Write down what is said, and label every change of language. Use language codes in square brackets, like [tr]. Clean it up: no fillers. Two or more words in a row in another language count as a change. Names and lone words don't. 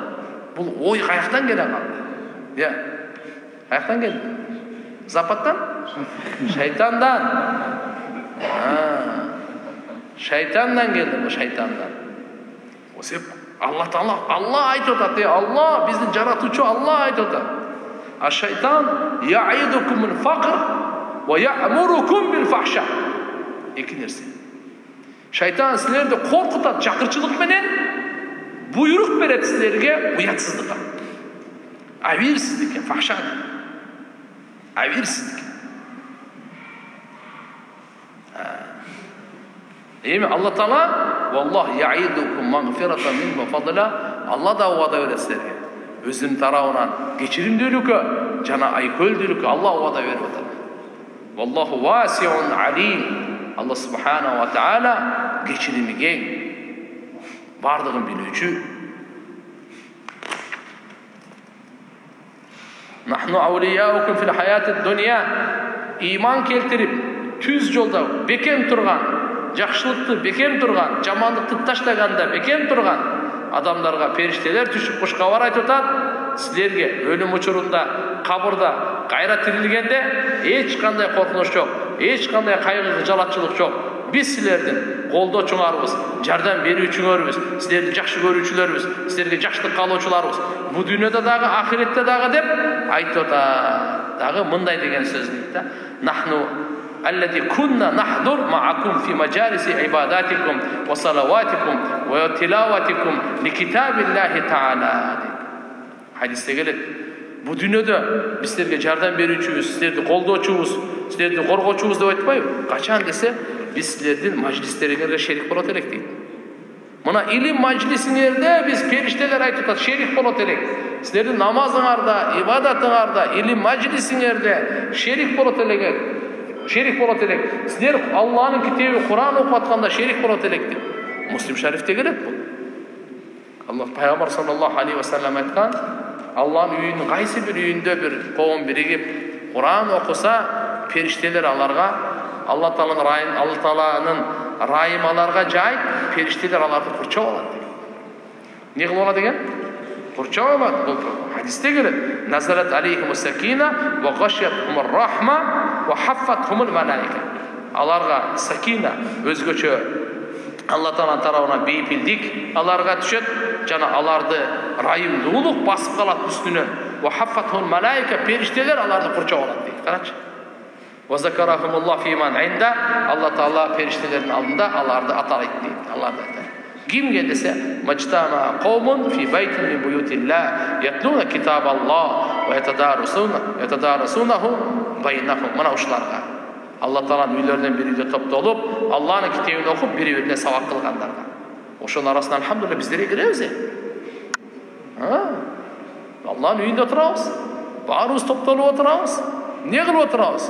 [ky] Бул ой каяктан келе калды? Каяктан келди? Запаттан? Шайтандан. Шайтандан келди бул, шайтандан. Осеп Алла айтып атат, Алла биздин жаратуучу Алла айтып атат. [ar] الشيطان يعدكم الفقر ويأمركم بالفحشاء. [ky] Эки нерсе. Шайтан силерди коркутат, чакырчылык менен буйрук берет силерге уятсыздыкка. Абирсиздикке, фахша. Абирсиздикке. [ar] Эми Алла Таала والله يعدكم مغفرة من فضلا, [ky] Алла да вада берет силерге. Өзүнүн тарабынан кечиримдүүлүккө жана айкөлдүүлүккө Алла вада берип атат. [ar] والله واسع عليم. [ky] Алла субхана ва таала кечирими кең, бардыгын билүүчү. [ar] نحن أولياؤكم في الحياة الدنيا. [ky] Иман келтирип, түз жолда бекем турган, жакшылыкты бекем турган, жамандыкты таштаганда бекем турган адамдарга периштелер түшүп кушкабар айтып атат. Силерге өлүм учурунда, кабырда, кайра тирилгенде эч кандай коркунуч жок, эч кандай кайгы жалатчылык жок. Биз силердин колдоочуңарбыз, жардам берүүчүңөрбүз, силерди жакшы көрүүчүлөрбүз, силерге жакшылык каалоочуларбыз. Бу дүйнөдө дагы, ахиретте дагы деп айтып атат. Дагы мындай деген сөз дейт да. [ar] نحن الذين كنا نحضر معكم في مجالس عبادتكم وصلواتكم وتلاواتكم لكتاب الله تعالى. [ky] Хадисте келет. Бу дүйнөдө биз силерге жардам берүүчүбүз, силерди колдоочубуз, силерди коргоочубуз деп айтпайбы? Качан десе, биз силердин мажлистериңерге шерик болот элек дейт. Мына илим мажлисиңерде биз периштелер айтып атат, шерик болот элек. Силердин намазыңарда, ибадатыңарда, илим мажлисиңерде шерик болот элек. Шерик болот элек. Силер Алланын китеби Куран окуп атканда шерик болот элек деп. Муслим шарифте келет бул. Аллах пайгамбар [ar] صلى الله عليه وسلم [ky] айткан, Алланын үйүнүн кайсы бир үйүндө бир коом биригип Куран окуса, периштелер аларга Алла Тааланын райым аларга жайып, периштелер аларды курчап алат деген. Не кылып алат деген? Курчап алат. Бул хадисте келет. [ar] نزلت عليهم السكينة وغشيتهم الرحمة وحفتهم الملائكة. [ky] Аларга сакина, өзгөчө Алла Тааланын тарабынан бейпилдик аларга түшөт, жана аларды райымдуулук басып калат үстүнө. [ar] وحفتهم الملائكة, [ky] периштелер аларды курчап алат дейт. Карачы. [ar] وذكرهم الله فيمن عنده, [ky] Алла Таала периштелердин алдында аларды атайт дейт. Аларды атайт. Кимге десе, [ar] اجتمع قوم في بيت من بيوت الله يتلون كتاب الله ويتدارسونه بينهم. [ky] Мына ушуларга Алла Тааланын үйлөрүнөн бир үйдө топтолуп, Алланын китебин окуп, бири-бирине сабак кылгандарга. Ошонун арасынан алхамдулилlah биздер киребиз. Алланын үйүндө турабыз. Баарыбыз топтолуп отурабыз. Не кылып отурабыз?